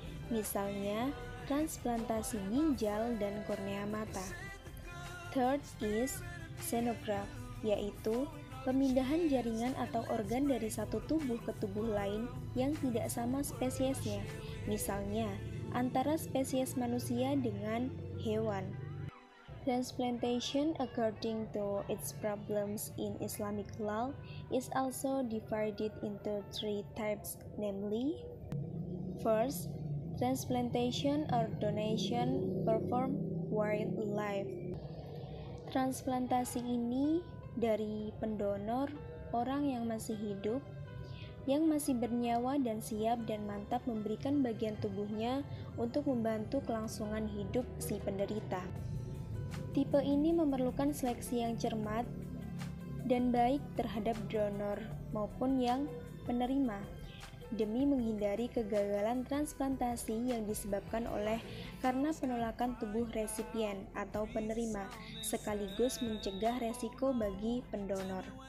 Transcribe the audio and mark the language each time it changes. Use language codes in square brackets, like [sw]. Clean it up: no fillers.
[id] Misalnya, transplantasi ginjal dan kornea mata. Third is xenograft, yaitu pemindahan jaringan atau organ dari satu tubuh ke tubuh lain yang tidak sama spesiesnya, misalnya antara spesies manusia dengan hewan. [en] Transplantation, according to its problems in Islamic law, is also divided into three types, namely, first, transplantation or donation performed while alive. [id] Transplantasi ini dari pendonor, orang yang masih hidup, yang masih bernyawa dan siap dan mantap memberikan bagian tubuhnya untuk membantu kelangsungan hidup si penderita. Tipe ini memerlukan seleksi yang cermat dan baik terhadap donor maupun yang penerima, demi menghindari kegagalan transplantasi yang disebabkan oleh karena penolakan tubuh resipien atau penerima, sekaligus mencegah resiko bagi pendonor.